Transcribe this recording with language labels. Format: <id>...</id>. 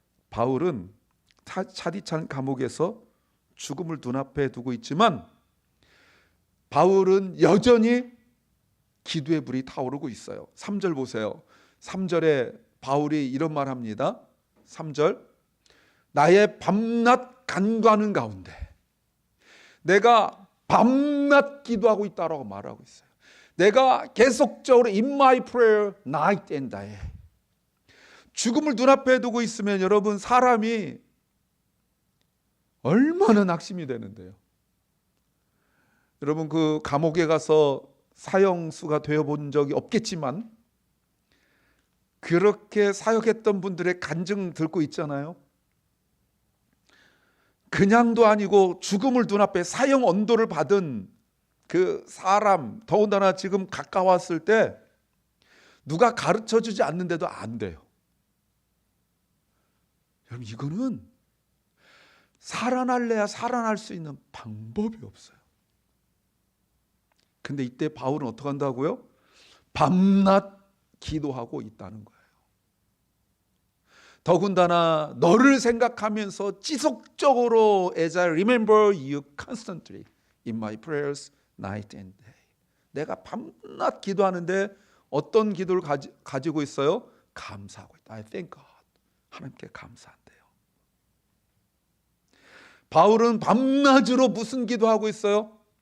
<ko>바울은 차디찬 감옥에서 죽음을 눈앞에 두고 있지만 바울은 여전히 기도의 불이 타오르고 있어요. 3절 보세요. 3절에 바울이 이런 말 합니다. 3절, 나의 밤낮 간구하는 가운데 내가 밤낮 기도하고 있다라고 말하고 있어요. 내가 계속적으로</ko> <en>in my prayer night and day.</en> <ko>죽음을 눈앞에 두고 있으면 여러분 사람이 얼마나 낙심이 되는데요. 여러분 그 감옥에 가서 사형수가 되어본 적이 없겠지만 그렇게 사역했던 분들의 간증 듣고 있잖아요. 그냥도 아니고 죽음을 눈앞에 사형 언도를 받은 그 사람, 더군다나 지금 가까웠을 때 누가 가르쳐주지 않는데도 안 돼요. 여러분 이거는 살아날래야 살아날 수 있는 방법이 없어요. 근데 이때 바울은 어떻게 한다고요? 밤낮 기도하고 있다는 거예요. 더군다나 너를 생각하면서 지속적으로</ko> <en>As I remember you constantly in my prayers night and day.</en> <ko>내가 밤낮 기도하는데 어떤 기도를 가지고 있어요? 감사하고 있다.</ko> <en>I thank God.</en> <ko>하나님께 감사한대요. 바울은 밤낮으로 무슨 기도하고 있어요?</ko>